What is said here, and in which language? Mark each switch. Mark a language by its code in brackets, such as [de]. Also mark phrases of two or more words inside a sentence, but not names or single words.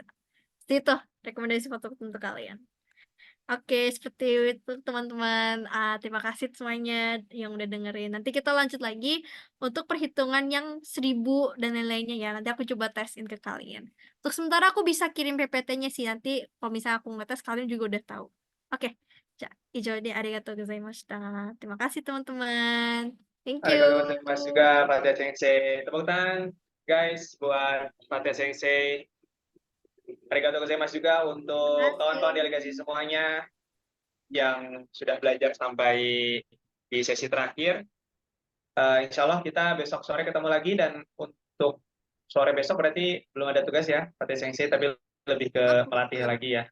[id] Itu rekomendasi foto untuk kalian. Oke, seperti itu teman-teman. Terima kasih semuanya yang udah dengerin. Nanti kita lanjut lagi untuk perhitungan yang 1000 dan lain-lainnya ya. Nanti aku coba tesin ke kalian. Untuk sementara aku bisa kirim PPT-nya sih. Nanti kalau misalnya aku ngetes, kalian juga udah tahu. [ja] Oke, 以上 で ありがとう ございました. [id] Terima kasih teman-teman. [en] Thank you. [ja] ありがとう ございます [id] juga Fatya Sensei. Tepuk tangan guys buat Fatya Sensei. [ja] ありがとう ございます [id] juga untuk kawan-kawan delegasi semuanya yang sudah belajar sampai di sesi terakhir. [ar] إن شاء الله [id] kita besok sore ketemu lagi, dan untuk sore besok berarti belum ada tugas ya Fatya Sensei, tapi lebih ke melatih lagi ya.